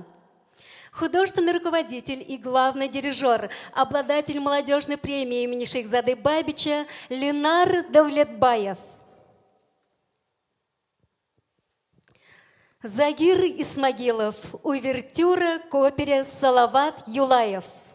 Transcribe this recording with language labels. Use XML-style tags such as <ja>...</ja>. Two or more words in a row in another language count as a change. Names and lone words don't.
<ru>Художественный руководитель и главный дирижер, обладатель молодежной премии имени Шейхзады Бабича Ленар Давлетбаев. Загир Исмагилов, увертюра к опере Салават Юлаев.</ru>